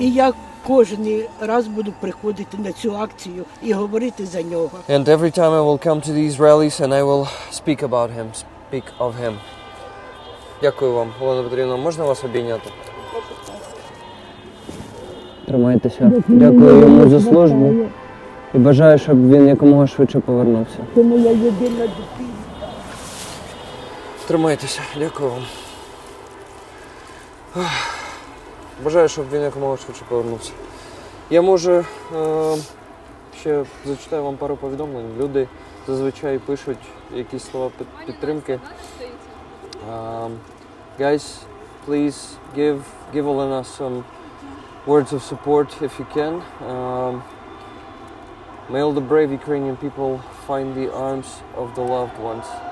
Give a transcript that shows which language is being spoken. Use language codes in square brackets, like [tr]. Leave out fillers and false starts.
[uk] І я кожен раз буду приходити на цю акцію і говорити за нього. [en] And every time I will come to these rallies and I will speak about him, speak of him. [uk] Дякую вам, Олена Петрівна. Можна вас обійняти? Тримайтеся. Дякую йому за службу і бажаю, щоб він якомога швидше повернувся. Це моя єдина дитина. Тримайтеся. Дякую вам. Бажаю, щоб він якомога швидше повернувся. Я може ще зачитаю вам пару повідомлень. Люди зазвичай пишуть якісь слова підтримки. [en] Guys, please give Olena some words of support if you can. May all the brave Ukrainian people find the arms of the loved ones.